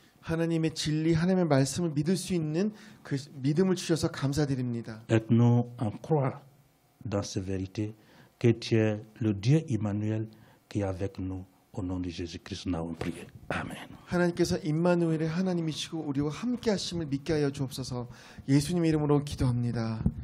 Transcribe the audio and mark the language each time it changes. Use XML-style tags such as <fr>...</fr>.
<ko>하나님의 진리, 하나님의 말씀을 믿을 수 있는 그 믿음을 주셔서 감사드립니다.</ko> <fr>Aide-nous à croire dans ces vérités que tu es le Dieu Emmanuel qui est avec nous. Au nom de Jésus-Christ, nous avons prié. Amen.</fr> <ko>하나님께서 임마누엘의 하나님이시고 우리와 함께 하심을 믿게 하여 주옵소서. 예수님의 이름으로 기도합니다.</ko>